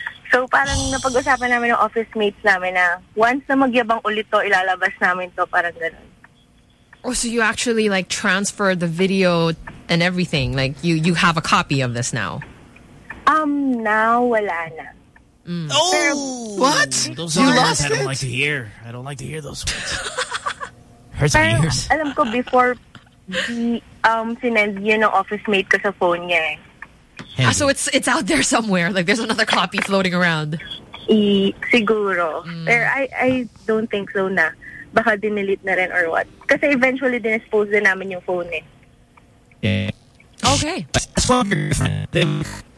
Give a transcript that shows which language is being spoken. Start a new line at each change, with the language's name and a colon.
Filipino: So parang napag-usapan namin ng office mates namin na once na magyabang ulit to, ilalabas namin to, parang ganun.
English: Oh, so you actually like transfer the video and everything? Like you have a copy of this now?
Filipino: Now wala na.
English: Mm. Oh, pero, what? Those you lost it? I don't like to hear. I don't like to hear those words. Hurts
Filipino: pero,
English: my ears.
Filipino: Alam ko before sinend yun ng office mate ko sa phone niya.
English: Ah, so it's out there somewhere. Like there's another copy floating around.
Filipino: Siguro.
English: Mm. Pero I don't think so na.
Filipino: Baka dinelete na rin or what. Kasi eventually dinexpose din namin yung phone eh. Yeah. Okay. That's most.